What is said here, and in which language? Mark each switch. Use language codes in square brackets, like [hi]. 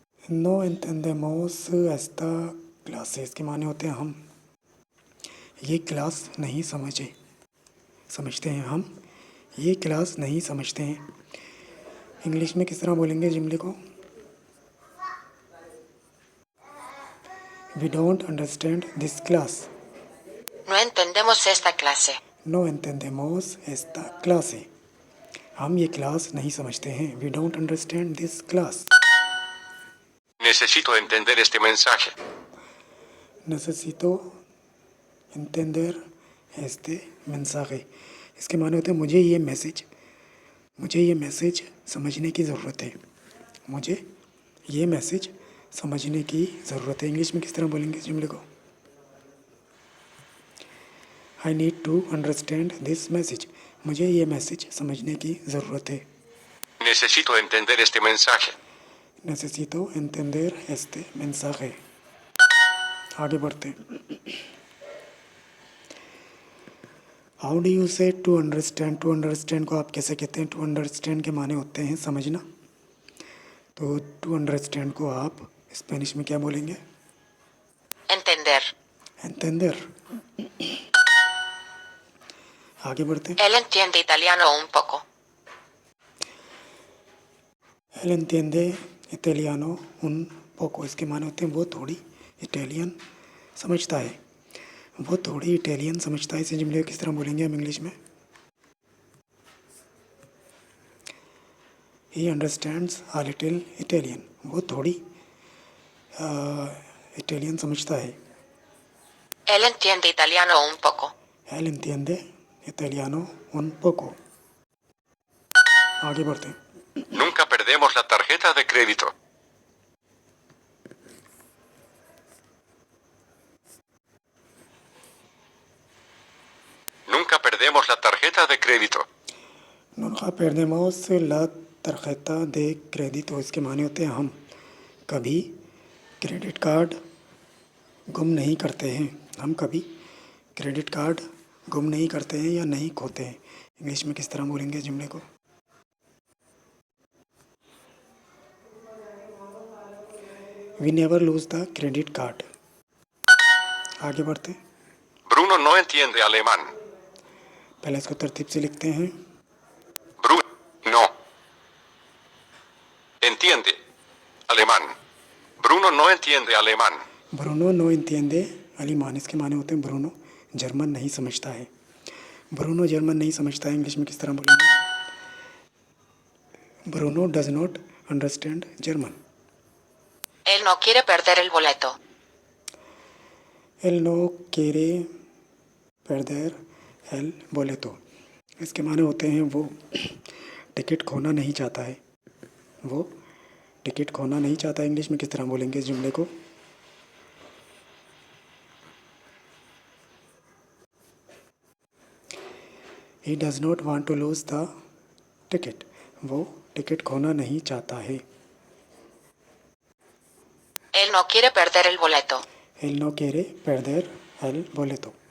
[es] नो entendemos esta clase। [hi] इसके माने होते हैं हम ये क्लास नहीं समझते हैं। हम ये क्लास नहीं समझते हैं। इंग्लिश में किस तरह बोलेंगे जुमले को? [en] We don't understand this class. [es] No entendemos esta clase. नो entendemos esta clase। [hi] हम ये क्लास नहीं समझते हैं। [en] We don't understand this class. [es] Necesito entender este mensaje. necesito entender este mensaje। [hi] इसके माने होते हैं मुझे ये मैसेज समझने की ज़रूरत है। मुझे ये मैसेज समझने की ज़रूरत है। इंग्लिश में किस तरह बोलेंगे इस जुमले को? [en] I need to understand this message. [hi] मुझे ये मैसेज समझने की ज़रूरत है। [es] Necesito entender este mensaje. necesito entender este mensaje। [hi] आगे बढ़ते हैं। [en] How do you say to understand? [hi] टू अंडरस्टैंड को आप कैसे कहते हैं? टू अंडरस्टैंड के माने होते हैं समझना। तो टू अंडरस्टैंड को आप स्पेनिश में क्या बोलेंगे? [es] Entender. entender। [hi] आगे बढ़ते हैं। [es] Él entiende italiano un poco. él entiende italiano un poco। [hi] इसके माने होते हैं वो थोड़ी इटालियन समझता है। वो थोड़ी इटालियन समझता है। इसे जुमले को किस तरह बोलेंगे हम इंग्लिश में? [en] he understands a little Italian, [hi] वो थोड़ी इटालियन समझता है। [es] Él entiende italiano un poco. एल entiende italiano un poco। [hi] आगे बढ़ते हैं। [es] Nunca perdemos la tarjeta de crédito. Nunca perdemos la tarjeta de crédito. Nunca perdemos la tarjeta de crédito, [hi] इसके माने होते हैं हम कभी क्रेडिट कार्ड गुम नहीं करते हैं। हम कभी क्रेडिट कार्ड गुम नहीं करते हैं या नहीं खोते हैं। इंग्लिश में किस तरह बोलेंगे इस जुमले को? [en] We never lose the credit card. [hi] आगे बढ़ते हैं। [es] Bruno no entiende alemán. [hi] पहले इसको तरतीब से लिखते हैं। [es] Bruno no entiende alemán. Bruno no entiende alemán. [hi] Bruno [es] नो entiende अलीमान, [hi] इसके माने होते हैं ब्रूनो जर्मन नहीं समझता है। ब्रूनो जर्मन नहीं समझता है, इंग्लिश में किस तरह बोलेंगे? [en] Bruno does not understand German. [es] Él no quiere perder el boleto. एल नो quiere perder el boleto, [hi] इसके माने होते हैं वो टिकट खोना नहीं चाहता है। वो टिकट खोना नहीं चाहता है, इंग्लिश में किस तरह बोलेंगे इस जुमले को? [en] he does not want to lose the ticket, [hi] वो टिकट खोना नहीं चाहता है। [es] Él no quiere perder el boleto. एल नो quiere perder el boleto।